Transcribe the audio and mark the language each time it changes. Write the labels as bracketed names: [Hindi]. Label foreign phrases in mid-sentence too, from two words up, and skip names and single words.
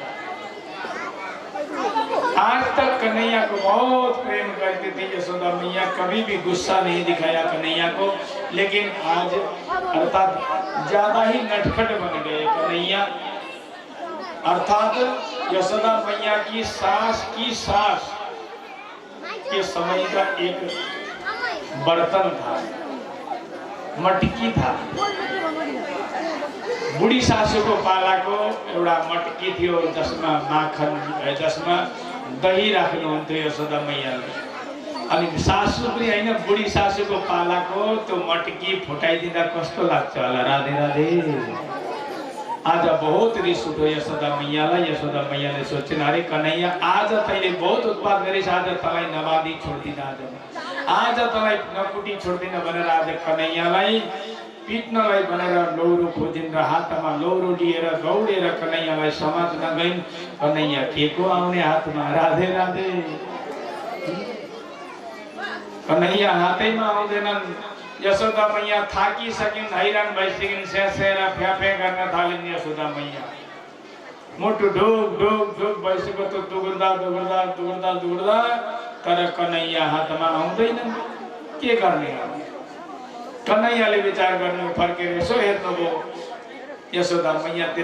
[Hindi] आज तक कन्हैया को बहुत प्रेम करती थी यशोदा मैया, कभी भी गुस्सा नहीं दिखाया कन्हैया को, लेकिन आज अर्थात ज्यादा ही नटखट बन गए कन्हैया। अर्थात यशोदा मैया की सास के समय का एक बर्तन था, मटकी था। [Nepali] बुढी सासूको पालाको एउटा मटकी थियो जसमा माखन जसमा दही राख्नुहुन्थ्यो यशोदा मैयाले। अनि सासू पनि हैन बुढी सासूको पालाको त्यो मटकी फुटाइदिँदा कस्तो लाग्छ होला। राधे राधे। आज बहुत रिस उठ्यो यशोदा मैयालाई। यशोदा मैयाले सोचिन् अरे कन्हैया आज तैँले बहुत उत्पात गरिस्, आज तँलाई नबादी छोड्दिन, आज तँलाई नकुटी छोड्दिन भनेर आज कन्हैयालाई पिट्नलाई भनेर लौरो खोजिन् र हातमा लौरो लिएर दौडेर कन्हैयालाई समात्न गइन्। कन्हैया के को आउने हातमा। राधे राधे। कन्हैया हातैमा आउँदैनन्। यशोदा मैया थाकिसकिन्, हैरान भइसकिन्, स्यासेर फ्याफे गर्न थालिन्। यशोदा मैया मुटु ढुक ढुक ढुक भइसक्यो त्यो दुगुर्दा दुगुर्दा दुगुर्दा दुगुर्दा तर कन्हैया हातमा आउँदैनन्। के गर्ने। कन्हैयाले विचार गर्नु फर्केर यसो हेर्नुभयो यशोदा मैयातिर।